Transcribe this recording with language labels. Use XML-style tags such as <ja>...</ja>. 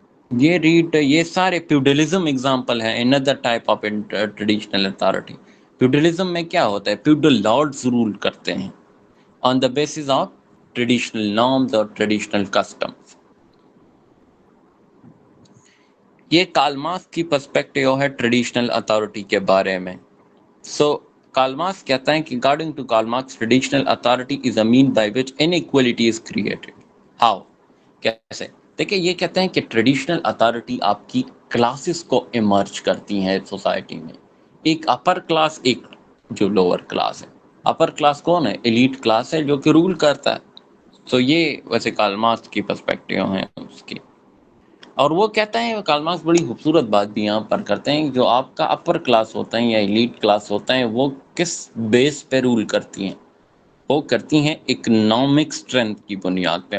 <ur>یہ سارے feudalism example ہیں.</ur> <en>another type of traditional authority.</en> <ur>Feudalism میں کیا ہوتا ہے؟ فیوڈل لارڈز رول کرتے ہیں</ur> <en>on the basis of traditional norms</en> <ur>اور ٹریڈیشنل کسٹمز. یہ کارل مارکس کی پرسپیکٹیو ہے ٹریڈیشنل اتھارٹی کے بارے میں. سو کارل مارکس کہتا ہے کہ</ur> <en>according to Karl Marx traditional authority is a mean by which inequality is created.</en> <ur>How؟ کیسے؟ دیکھیں یہ کہتے ہیں کہ ٹریڈیشنل اتھارٹی آپ کی کلاسز کو ایمرج کرتی ہیں سوسائٹی میں. ایک اپر کلاس، ایک جو لوور کلاس ہے. اپر کلاس کون ہے؟ ایلیٹ کلاس ہے جو کہ رول کرتا ہے. سو یہ ویسے کارل مارکس کی پرسپیکٹیو ہیں اس کی. اور وہ کہتا ہے کارل مارکس بڑی خوبصورت بات بھی یہاں پر کرتے ہیں، جو آپ کا اپر کلاس ہوتا ہے یا ایلیٹ کلاس ہوتا ہے وہ کس بیس پہ رول کرتی ہیں؟ وہ کرتی ہیں اکنامک اسٹرینتھ کی بنیاد پہ.</ur>